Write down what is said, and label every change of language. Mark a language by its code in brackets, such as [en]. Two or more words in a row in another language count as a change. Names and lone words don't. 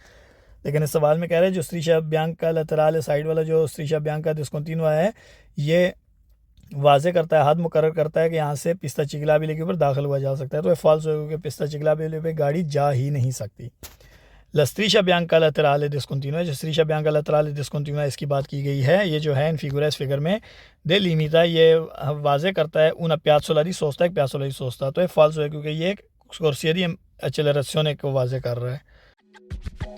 [ur] لیکن اس سوال میں کہہ رہے ہیں جو [it] striscia bianca [en] lateral side [ur] والا جو [it] striscia bianca discontinua [ur] ہے، یہ واضح کرتا ہے، حد مقرر کرتا ہے کہ یہاں سے [it] pista ciclabile [ur] کے اوپر داخل ہوا جا سکتا ہے، تو یہ فالس ہوگا کہ [it] pista ciclabile [ur] پہ گاڑی جا ہی نہیں سکتی. [it] La striscia bianca laterale discontinua, [ur] جو [it] striscia bianca laterale discontinua [ur] اس کی بات کی گئی ہے، یہ جو ہے [it] in figura, [ur] اس فگر میں delimita، یہ واضح کرتا ہے [it] una piazzola di sosta, [ur] ایک [it] piazzola di sosta, [ur] تو یہ فالس ہے کیونکہ یہ ایک [it] corsia di accelerazione [ur] کو واضح کر رہا ہے.